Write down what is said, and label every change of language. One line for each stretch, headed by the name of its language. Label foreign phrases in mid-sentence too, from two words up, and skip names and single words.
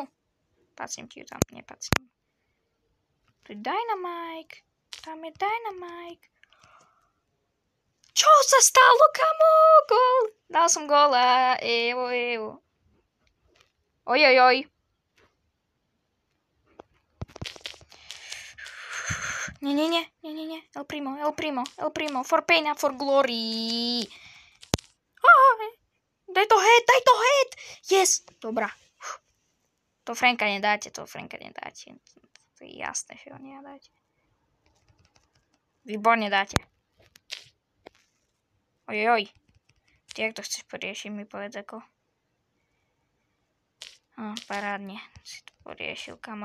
Slovak: Pásnem ti ju tam, nepásnem. Tu je Dynamite, tam je Dynamite. Čo sa stalo, kamo? Gól. Dal som góla. Evo. Ojojoj. Nie.
English: El Primo. For pain and for glory.
Slovak: Daj to head. Yes. Dobrá. To Franka nedáte. To je jasné, že ho nedáte. Výborne dáte. Ojoj. Ty, jak to chceš poriešiť, mi povedz ako. Parádne. Si to poriešil, kamo.